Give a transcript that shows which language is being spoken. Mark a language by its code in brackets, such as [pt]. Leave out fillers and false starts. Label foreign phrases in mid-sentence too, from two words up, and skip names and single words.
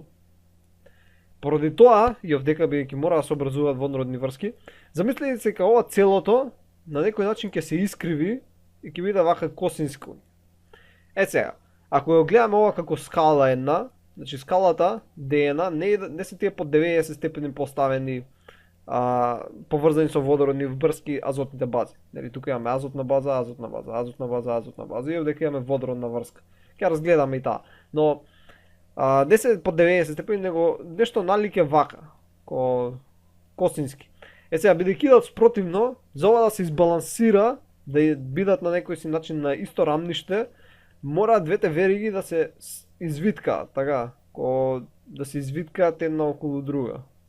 [mk] Поради тоа, и овдека бидејќи мора да се образуваат водородни врски, замислете се дека ова целото на некој начин ќе се искриви и ќе биде вака косинско. Сега, ако ја гледаме ова како скала една, значи скалата ДНА не се тие по 90 степени поставени поврзани со водородни врски азотните бази. Нели тука имаме азотна база, азотна база, азотна база, азотна база и овдека имаме водородна врска. Ќе разгледаме и таа. Но не се по 90 степени, него нешто налике вака, косински. Сега бидејќи идат спротивно, за ова да се избалансира, да бидат на некој си начин на исто рамниште, мора двете вериги да се извиткаат, така, да се извиткаат една околу друга.